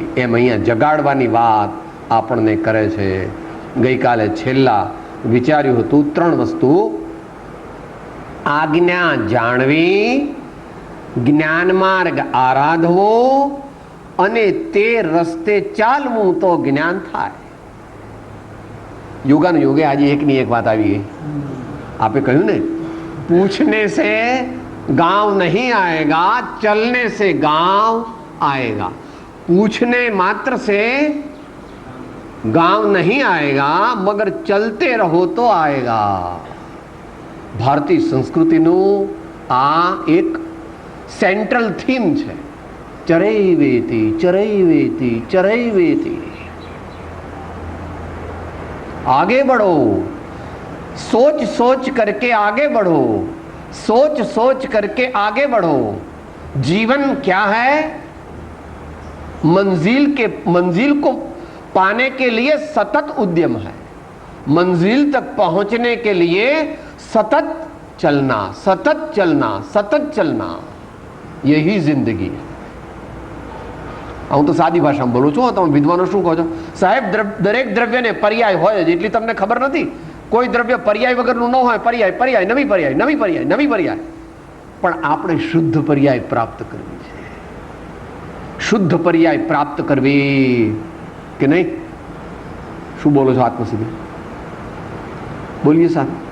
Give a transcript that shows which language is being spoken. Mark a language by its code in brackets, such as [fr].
[gu] એમ અહીંયા જગાડવાની વાત આપણને કરે છે. ગઈકાલે છેલ્લા વિચાર્યું હતું 3 વસ્તુ: આજ્ઞા જાણવી, જ્ઞાન માર્ગ આરાધવો અને તે રસ્તે ચાલવું તો જ્ઞાન થાય. યોગાનું યોગે આજે એકની એક વાત આવી ગઈ. આપે કહ્યું ને, [hi] પૂછને સે गांव नहीं आएगा, चलने से गांव आएगा. पूछने मात्र से गांव नहीं आएगा, मगर चलते रहो तो आएगा. [gu] भारतीय संस्कृतिનું આ એક સેન્ટ્રલ થીમ છે. [sa] ચરૈવેતી ચરૈવેતી ચરૈવેતી. [hi] आगे बढ़ो, सोच सोच करके आगे बढ़ो, सोच सोच करके आगे बढ़ो. जीवन क्या है? मंजिल को पाने के लिए सतत उद्यम है. मंजिल तक पहुंचने के लिए सतत चलना, सतत चलना, सतत चलना, यही जिंदगी है. [gu] હું તો સાદી ભાષામાં બોલું છું. તમે વિદ્વાનો શું કહો છો? સાહેબ દરેક દ્રવ્યને પર્યાય હોય જ, એટલી તમને ખબર નથી. કોઈ દ્રવ્ય પર્યાય વગરનું ન હોય. પર્યાય પર્યાય નવી પર્યાય નવી પર્યાય નવી પર્યાય. પણ આપણે શુદ્ધ પર્યાય પ્રાપ્ત કરવી છે. શુદ્ધ પર્યાય પ્રાપ્ત કરવી કે નહીં? શું બોલો છો આત્મસિદ્ધિ? બોલીએ સાહેબ.